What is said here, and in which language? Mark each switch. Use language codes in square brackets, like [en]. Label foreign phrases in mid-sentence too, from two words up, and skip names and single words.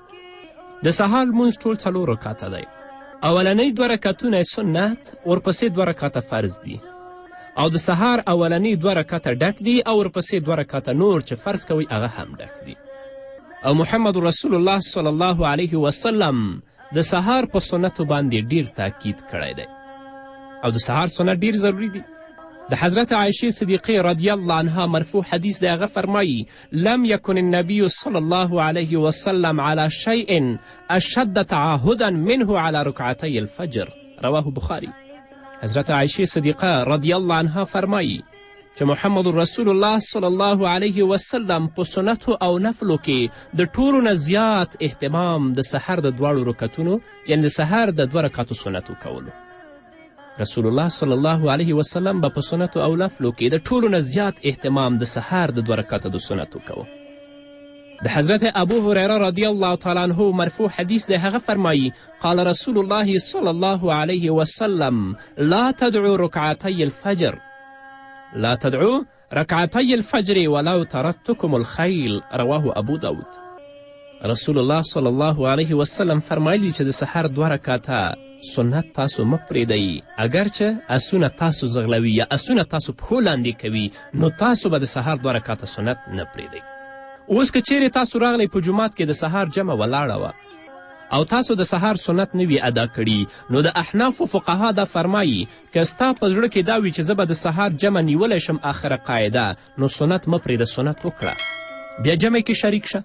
[ps] د سهار لمونځ ټول 4 رکعته دی. اولنی 2 رکعتونه سنت، ورپسې 2 رکعته فرض دي، او د سهار اولنی 2 رکعته ډک دي، او ورپسې 2 رکعته نور چې فرض کوي هغه هم ډک دي. او محمد رسول الله [ar] صلی الله علیه وسلم [ps] د سهار په سنتو باندې ډیر تاکید کړی دی، او د سهار سنت ډیر ضروری دی. د حضرت عایشې صدیقې [ar] رضی الله عنها [ps] مرفوع حدیث دی، هغه فرمایي: [ar] لم یکن النبی صلی الله علیه وسلم على شیء اشد تعاهدا منه على رکعتی الفجر، رواه بخاری. [ps] حضرت عایشې صدیقه [ar] رضی الله عنها [ps] فرمایي چې محمد رسول الله [ar] صلی الله علیه وسلم [ps] په سنتو او نفلو کې د ټولو نه زیات اهتمام د سحر د 2 رکعتونو یعنی د سحر د 2 رکعتو سنتو کولو. رسول الله [ar] صلی الله علیه وسلم [ps] به په سنتو او نفلو کې د ټولو نه زیات اهتمام د سحر د 2 رکعته د سنتو کوه. د حضرت ابو هریره [ar] رضی الله تعالی عنه [ps] مرفوع حدیث دی، هغه فرمایي: [ar] قال رسول الله صلی الله علیه وسلم لا تدعو رکعتی الفجر، لا تدعو رکعتی الفجر ولو ترکتکم الخیل، رواه ابو داود. [ps] رسول الله [ar] صلی الله علیه وسلم [ps] فرمایلی چې د سحر 2 رکعته سنت تاسو مه پرېږدئ، اگرچه اسونه تاسو زغلوي یا اسونه تاسو پښو لاندې کوي، نو تاسو به د سهار 2 رکعته سنت نه پرېږدئ. اوس که چیرې تاسو راغلی په جومات کې د سهار جمع ولاړه وه او تاسو د سهار سنت نه وي ادا کړي، نو د احنافو فقها دا فرمایي که ستا په زړه کې دا وي چې زه به د سهار جمع نیولی شم آخره قاعده، نو سنت مه پرېږده، سنت وکړه، بیا جمع کې شریک شه.